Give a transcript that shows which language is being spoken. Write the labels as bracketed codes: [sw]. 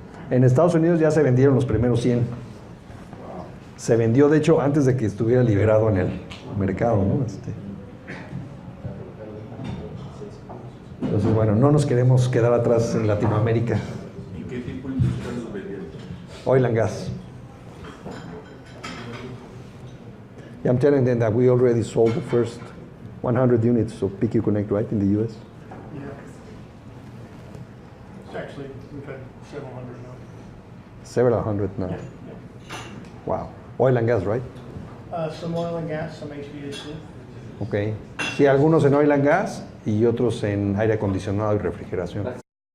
[es] En Estados Unidos ya se vendieron los primeros 100. Se vendió, de hecho, antes de que estuviera liberado en el mercado, ¿no? Entonces, bueno, no nos queremos quedar atrás en Latinoamérica. ¿Y qué tipo de industria los vendieron? [en] Oil and gas. Yeah, I'm telling them that we already sold the first 100 units of PQ Connect, right, in the U.S.? Yeah. Actually, we've had several hundred now. Several hundred now. Yeah. Wow. Oil and gas, right? Some oil and gas, some HVAC. [es] Okay. Sí, algunos en oil and gas y otros en aire acondicionado y refrigeración.